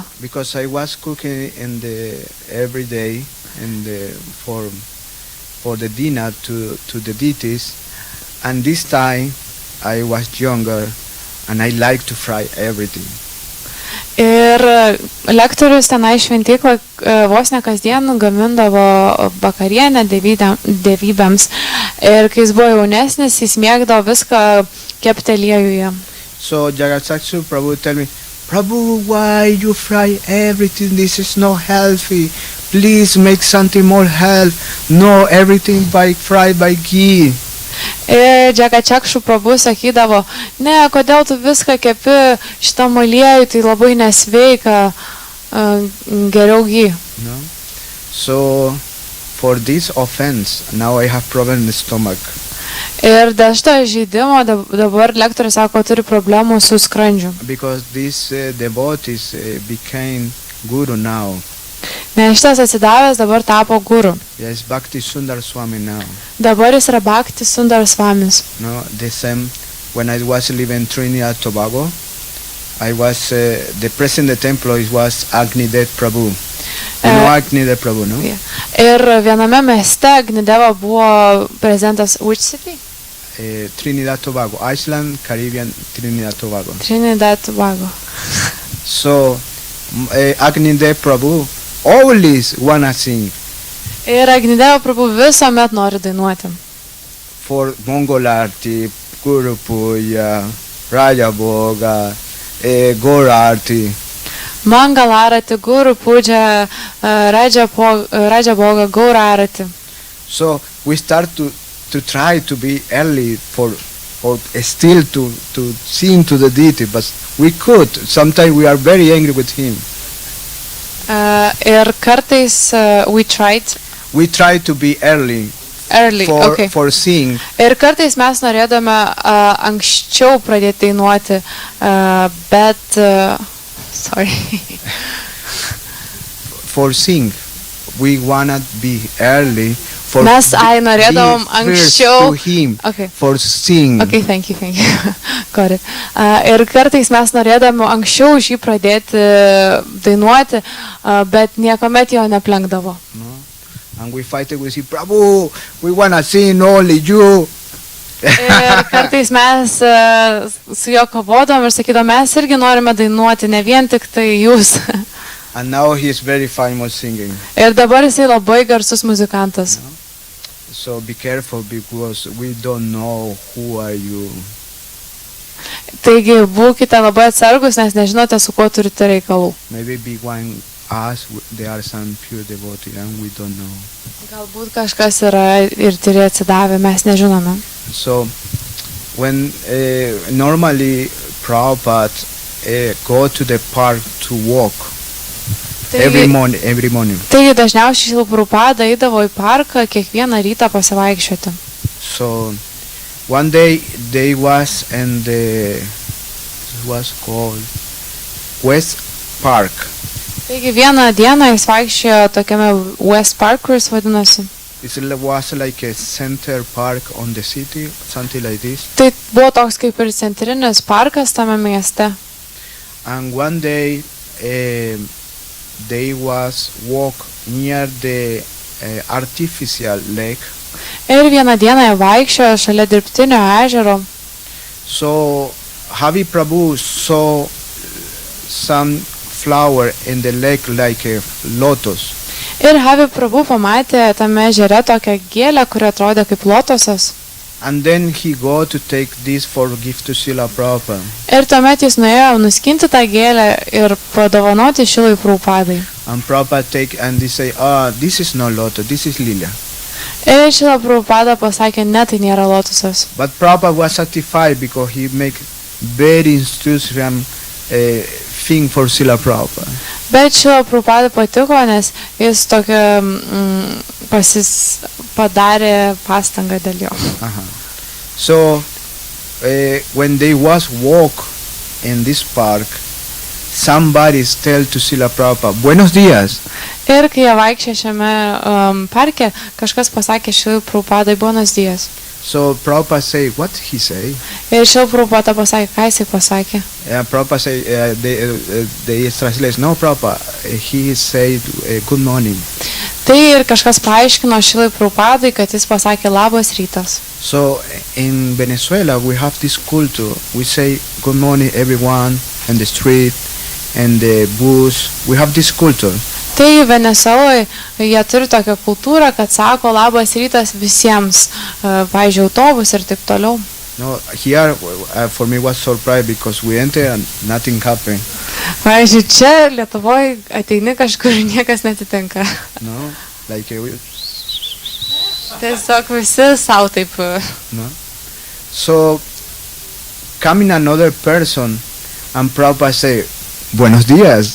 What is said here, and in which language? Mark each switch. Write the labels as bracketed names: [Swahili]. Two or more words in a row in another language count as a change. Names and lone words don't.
[English] Because I was cooking every day for the dinner to the deities, and this time I was younger and I like to fry everything. [Lithuanian] Ir lektorius tenai šventyklą vos ne kasdien gamindavo vakarienę dievybėms. Ir kai jis buvo jaunesnis, jis mėgdavo viską kepti aliejuje. [English] So Jagat Chakshu Prabhu tell me, Prabhu, why you fry everything? This is not healthy. Please make something more healthy. No, everything fried by ghee. [Lithuanian] Ir Džagačekšų prabhu sakydavo, ne, kodėl tu viską kepi šitam aliejui, tai labai nesveika, geriau gy. [English] No? So, for this offense, now I have problem in the stomach. [Lithuanian] Ir dėl šito žaidimo dabar lektorius sako, turi problemų su skrandžiu. [English] Because these devotees became guru now. [Lithuanian] Nes šitas atsidavęs dabar tapo guru. [English] Yes, Bhakti Sundar Swami now. [Lithuanian] Dabar jis yra Bhakti Sundar Swamis. [English] No, the same when I was living in Trinidad and Tobago, I was the president of the temple was Agnidev Prabhu. You know Agnidev Prabhu, no? Yeah. [Lithuanian] Ir viename mieste Agnideva buvo prezidentas [English] which city? Trinidad Tobago, Iceland, Caribbean, Trinidad Tobago. Trinidad Tobago. So Agnidev Prabhu always wanna sing. [Lithuanian] Ir Agnideva Prabhu visuomet nori dainuoti. [English] For Mongolarti, Guru Puja, Raja Boga, Gorarti. Mangalarati, Guru Puja, Raja Boga, Gaurarati. So we start to try to be early or still to sing to the deity, but we could. Sometimes we are very angry with him. [Lithuanian] Ir kartais [English] we tried to be early okay. for sing. [Lithuanian] Ir kartais mes norėdome anksčiau pradėti dainuoti, bet sorry. [English] For sing, we wanna be early. For [Lithuanian] mes norėdavom anksčiau. [English] To him, okay. For sing. Okay, thank you. Got it. [Lithuanian] Ir kartais mes norėdami anksčiau už jį pradėti dainuoti, bet niekuomet jo neplenkdavo. [English] No? And we fight with him, Prabhu, we wanna sing only you. [Lithuanian] Ir kartais mes su juo kovodom ir sakydom, mes irgi norime dainuoti, ne vien tik tai jūs. [English] And now he is very famous singing. [Lithuanian] Ir dabar jisai labai garsus muzikantas. [English] No? So be careful because we don't know who are you. [Lithuanian] Taigi būkite labai atsargus, nes nežinote, su kuo turite reikalų. [English] Maybe be one us, there are some pure devotees and we don't know. [Lithuanian] Galbūt kažkas yra ir turi atsidavę, mes nežinome. [English] So when normally Prabhupada go to the park to walk every morning. [Lithuanian] Taigi dažniausiai Šrila Prabhupada eidavo į parką kiekvieną rytą pasivaikščioti. [English] So one day they was in the was called West Park. [Lithuanian] Taigi vieną dieną jis vaikščiojo tokiame West Park, kuris vadinosi. [English] It was like a center park on the city, something like this. [Lithuanian] Tai buvo toks kaip ir centrinis parkas tame mieste. [English] And one day they was walk near the artificial lake. [Lithuanian] Ir vieną dieną jie vaikščiojo šalia dirbtinio ežero. [English] So Havi Prabhu saw some flower in the lake like a lotus. [Lithuanian] Ir Havi Prabhu pamatė tame ežere tokią gėlę, kuri atrodė kaip lotosas. [English] And then he go to take this for gift to Srila Prabhupada. [Lithuanian] Ir tuomet jis nuėjo nuskinti tą gėlę ir padovanoti Šrilai Prabhupadai. [English] And Prabhupada take and they say, this is not lotus, this is lila. [Lithuanian] Ir Šrila Prabhupada pasakė, ne, tai nėra lotusas. [English] But Prabhupada was satisfied because he make very instruction thing for Srila Prabhupada. [Lithuanian] Bet Šrila Prabhupada patiko, nes jis tokia padarė pastangą dėl jo. [English] So when they was walk in this park, somebody tell to Srila Prabhupada, [Spanish] buenos días. [Lithuanian] Ir kai jie vaikščia šiame parke, kažkas pasakė Šrilai Prabhupadai, [Spanish] buenos días. [English] So Prabhupada say, what he say? [Lithuanian] Ir Šrila Prabhupada pasakė, ką jisai pasakė. [English] Prabhupada say, they translate, no Prabhupada, he say good morning. [Lithuanian] Tai ir kažkas paaiškino Šrilai Prabhupadai, kad jis pasakė labas rytas. [English] So in Venezuela we have this culture. We say good morning everyone in the street and the bus. We have this culture. [Lithuanian] Tai Venezueloje jie turi tokią kultūrą, kad sako labas rytas visiems, pavyzdžiui, autobus ir taip toliau. [English] No, here for me was surprise because we entered and nothing happened. [Lithuanian] Pavyzdžiui, čia Lietuvoje ateini kažkur ir niekas netitinka. [English] No, like [Lithuanian] Tiesiog visi savo taip. [English] no. So coming another person and Prabhupada say, [Spanish] "Buenos días."